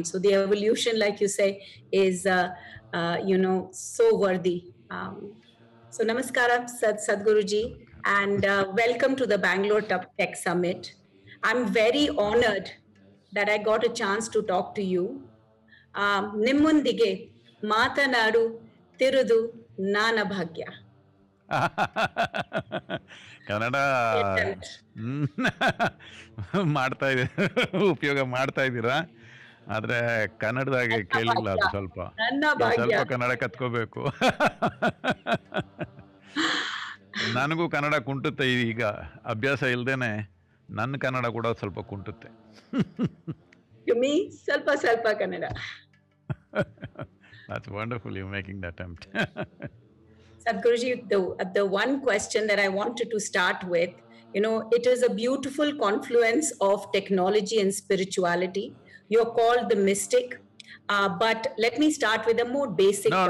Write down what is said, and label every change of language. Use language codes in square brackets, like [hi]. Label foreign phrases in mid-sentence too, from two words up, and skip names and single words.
[en] So the evolution, like you say, is so worthy. So namaskara, Sadhguruji, and welcome to the Bangalore Tech Summit. I'm very honored that I got a chance to talk to you. [kn] ನಿಮ್ಮೊಂದಿಗೆ ಮಾತನಾಡು ತಿರುದು ನನ್ನ ಭಾಗ್ಯ. ಕನ್ನಡ ಉಪಯೋಗ ಮಾಡ್ತಾ ಇದ್ದೀರಾ, ಆದ್ರೆ ಕನ್ನಡದಾಗೆ ಕೇಳಿಲ್ಲ ಅದು ಸ್ವಲ್ಪ ಕನ್ನಡ ಕತ್ಕೋಬೇಕು. ನನಗೂ ಕನ್ನಡ ಕುಂಟುತ್ತೆ ಈಗ, ಅಭ್ಯಾಸ ಇಲ್ದೇನೆ ನನ್ನ ಕನ್ನಡ ಕೂಡ ಸ್ವಲ್ಪ ಕುಂಟುತ್ತೆ. ಸ್ವಲ್ಪ ಕನ್ನಡ. [en] That's wonderful, you're making the attempt. Sadhguruji, the one question that I wanted to start with, it is a beautiful confluence of technology and spirituality. You're called the mystic, but let me start with a more basic question.